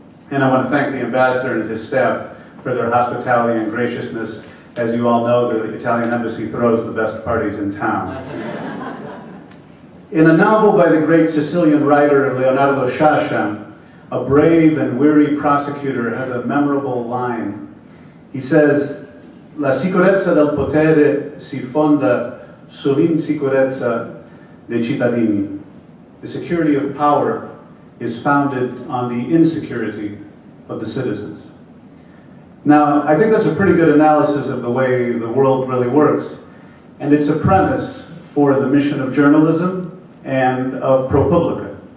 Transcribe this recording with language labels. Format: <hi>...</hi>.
<en>And I want to thank the ambassador and his staff for their hospitality and graciousness. As you all know, the Italian embassy throws the best parties in town. In a novel by the great Sicilian writer Leonardo Sciascia, a brave and weary prosecutor has a memorable line. He says,</en> <it>"La sicurezza del potere si fonda sull'insicurezza dei cittadini."</it> <en>The security of power is founded on the insecurity of the citizens. Now, I think that's a pretty good analysis of the way the world really works, and it's a premise for the mission of journalism and of ProPublica.</en>